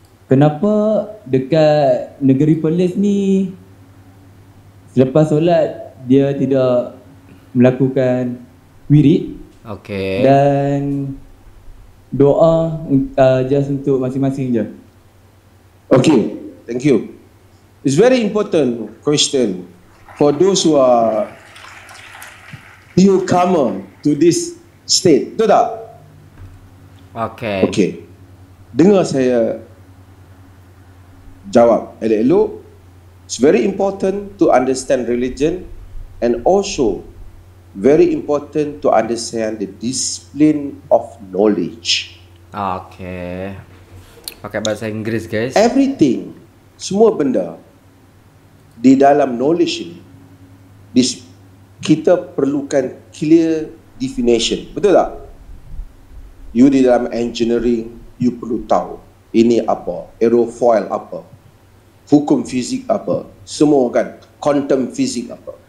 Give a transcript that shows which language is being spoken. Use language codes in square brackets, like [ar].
[ms] Kenapa dekat negeri Perlis ni selepas solat dia tidak melakukan wirid? Okey. Dan doa just untuk masing-masing je. [en] Okay, thank you. It's very important question for those who are newcomer to this state. [ms] Betul tak? Okey. Okay. Dengar saya jawab elok-elok. [en] It's very important to understand religion and also very important to understand the discipline of knowledge. [ms] Oke. Pakai bahasa Inggris, guys. Everything, semua benda di dalam knowledge ini, kita perlukan [en] clear definition. [ms] Betul tak? You di dalam engineering, you perlu tahu ini apa, aerofoil apa, hukum fizik apa, semua kan, quantum fizik apa.